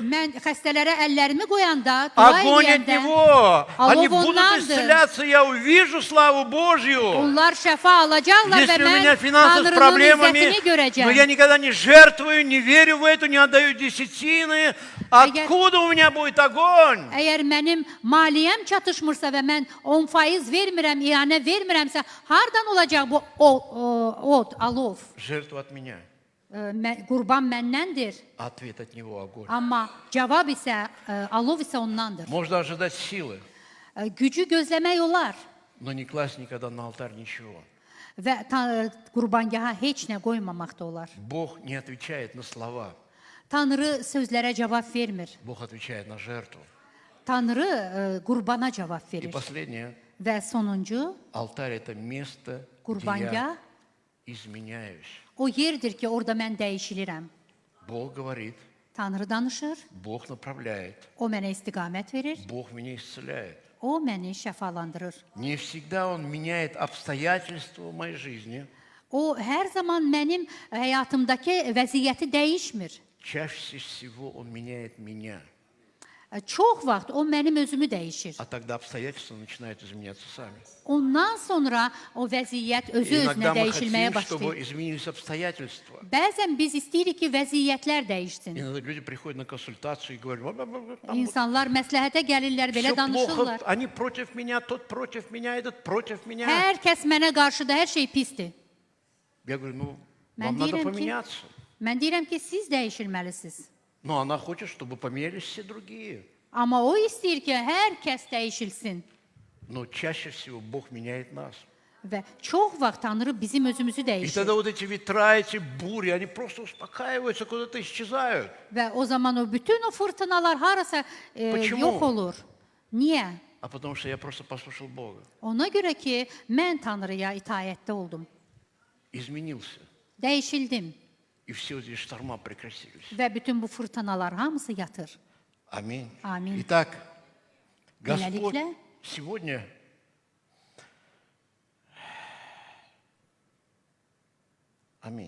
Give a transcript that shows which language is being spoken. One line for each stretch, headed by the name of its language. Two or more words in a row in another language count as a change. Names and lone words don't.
Azerbaijani: Mən xəstələrə əllərimi qoyanda, dua
Russian: огонь от
Azerbaijani: eləyəndə
Russian: Него. Они Алло, будут
Azerbaijani: оннанdır.
Russian: исцеляться, я увижу славу Божью.
Azerbaijani: onlar şəfa alacaqlar və
Russian: Если у
Azerbaijani: mən
Russian: меня финансы с
Azerbaijani: Tanrının
Russian: проблемами,
Azerbaijani: izzətini görəcəm.
Russian: но я никогда не жертвую, не верю в это, не отдаю десятины, откуда у меня будет огонь?
Azerbaijani: Əgər mənim maliyyəm çatışmırsa və mən 10% vermirəm, iyanə vermirəmsə, hardan olacaq bu od, alov?
Russian: Жертва от меня,
Azerbaijani: Qurban məndəndir,
Russian: а ответ от Него огонь.
Azerbaijani: amma cavab isə, alov isə ondandır.
Russian: Можно ожидать силы,
Azerbaijani: Gücü gözləmək olar
Russian: но не класть никогда на алтарь ничего.
Azerbaijani: və qurbangaha heç nə qoymamaq da olar.
Russian: Бог не отвечает на слова,
Azerbaijani: Tanrı sözlərə cavab vermir.
Russian: Бог отвечает на жертву.
Azerbaijani: Tanrı qurbana cavab
Russian: И
Azerbaijani: verir.
Russian: последнее,
Azerbaijani: Və sonuncu,
Russian: алтарь – это место, где
Azerbaijani: qurbangah
Russian: я изменяюсь.
Azerbaijani: o yerdir ki, orada mən dəyişilirəm.
Russian: Бог говорит,
Azerbaijani: Tanrı danışır,
Russian: Бог направляет,
Azerbaijani: o mənə istiqamət verir,
Russian: Бог меня исцеляет.
Azerbaijani: o məni şəfalandırır.
Russian: Не всегда Он меняет обстоятельства в моей жизни.
Azerbaijani: O hər zaman mənim həyatımdakı vəziyyəti dəyişmir.
Russian: Чаще всего Он меняет меня.
Azerbaijani: Çox vaxt o mənim özümü dəyişir.
Russian: А тогда обстоятельства начинают изменяться сами.
Azerbaijani: Ondan sonra o vəziyyət özü
Russian: И
Azerbaijani: özünə
Russian: иногда мы
Azerbaijani: dəyişilməyə
Russian: хотим, чтобы
Azerbaijani: başlayır.
Russian: изменились обстоятельства.
Azerbaijani: Bəzən biz istəyirik ki, vəziyyətlər dəyişsin.
Russian: Иногда люди приходят на консультацию и говорят,
Azerbaijani: İnsanlar məsləhətə gəlirlər, belə
Russian: все плохо,
Azerbaijani: danışırlar.
Russian: они против меня, тот против меня, этот против меня.
Azerbaijani: Hər kəs mənə qarşıda, hər şey pisdir.
Russian: Я говорю, ну,
Azerbaijani: Mən
Russian: вам надо
Azerbaijani: deyirəm ki,
Russian: поменяться.
Azerbaijani: mən deyirəm ki, siz dəyişilməlisiniz.
Russian: Но она хочет, чтобы поменялись все другие.
Azerbaijani: Amma o istəyir ki, hər kəs dəyişilsin.
Russian: Но чаще всего Бог меняет нас.
Azerbaijani: Və çox vaxt Tanrı bizim özümüzü
Russian: И
Azerbaijani: dəyişir.
Russian: тогда вот эти ветра, эти бури, они просто успокаиваются, куда-то исчезают.
Azerbaijani: Və o zaman o bütün o fırtınalar harasa
Russian: Почему?
Azerbaijani: yox olur. Niyə?
Russian: А потому что я просто послушал Бога.
Azerbaijani: Ona görə ki, mən Tanrıya itaətdə oldum.
Russian: Изменился.
Azerbaijani: Dəyişildim
Russian: И все эти шторма прекратились.
Azerbaijani: və bütün bu fırtınalar hamısı yatır.
Russian: Аминь. Аминь. Итак, Господь
Azerbaijani: Beləliklə,
Russian: сегодня Аминь.